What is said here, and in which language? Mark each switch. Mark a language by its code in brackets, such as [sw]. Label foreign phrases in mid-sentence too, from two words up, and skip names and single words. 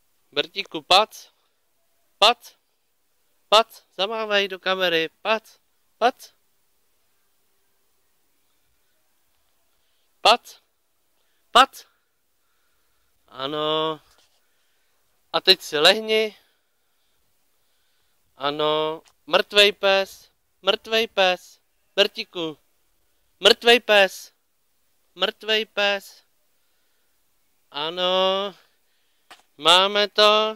[cs] Bertíku, pac, pac, pac, zamávej do kamery, pac, pac, pac, pac. Ano. A teď si lehni. Ano. Mrtvej pes, mrtvej pes. Bertíku, mrtvej pes, mrtvej pes. Ano. Máme to.